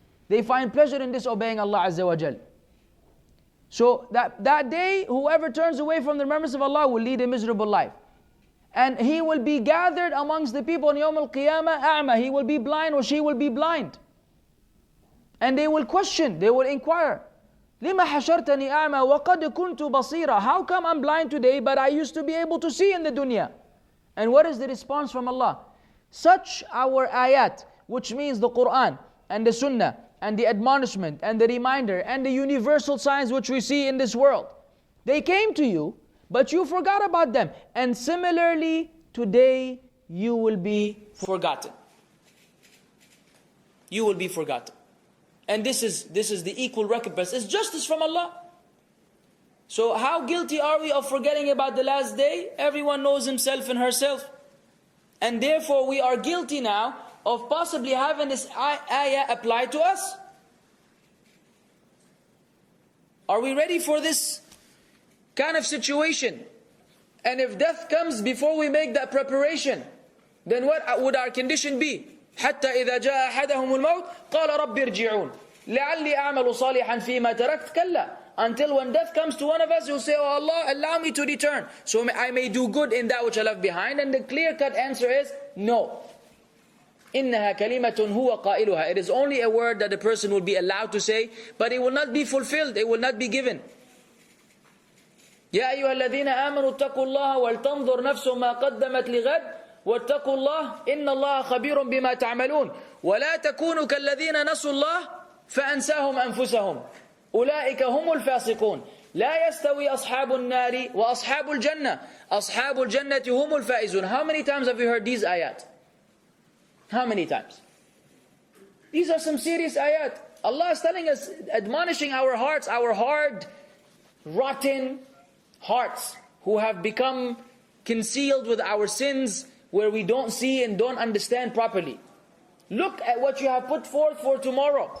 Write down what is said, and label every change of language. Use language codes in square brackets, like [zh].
[en] They find pleasure in disobeying Allah Azza wa Jal. So that day, whoever turns away from the remembrance of Allah will lead a miserable life. And he will be gathered amongst the people on Yawm al-Qiyamah a'ma. He will be blind or she will be blind. And they will question, they will inquire. [ar] لِمَ حَشَرْتَنِي أَعْمَى وَقَدْ كُنْتُ بَصِيرًا. [en] How come I'm blind today but I used to be able to see in the dunya? And what is the response from Allah? Such our ayat, which means the Quran and the Sunnah and the admonishment and the reminder and the universal signs which we see in this world. They came to you, but you forgot about them. And similarly, today you will be forgotten. You will be forgotten. And this is the equal recompense. It's justice from Allah. So how guilty are we of forgetting about the last day? Everyone knows himself and herself. And therefore we are guilty now of possibly having this ayah applied to us. Are we ready for this kind of situation? And if death comes before we make that preparation, then what would our condition be? [ar] حتى إذا جاء أحدهم الموت قال رب ارجعون لعلي أعمل صالحا فيما تركت كلا. [en] Until when death comes to one of us, he'll say, oh Allah, allow me to return, so I may do good in that which I left behind. And the clear-cut answer is no. [ar] إنها كلمة هو قائلها. [en] It is only a word that the person will be allowed to say, but it will not be fulfilled, it will not be given. [ar] يا أيها الذين آمنوا اتقوا الله ولتنظر نفس ما قدمت لغد واتقوا الله إن الله خبير بما تعملون ولا تكونوا كالذين نسوا الله فأنساهم أنفسهم أولئك هم الفاسقون لا يستوي أصحاب النار وأصحاب الجنة أصحاب الجنة هم الفائزون. [en] How many times have you heard these ayat? How many times? These are some serious ayat. Allah is telling us, admonishing our hearts, our hard, rotten hearts who have become concealed with our sins, where we don't see and don't understand properly. Look at what you have put forth for tomorrow.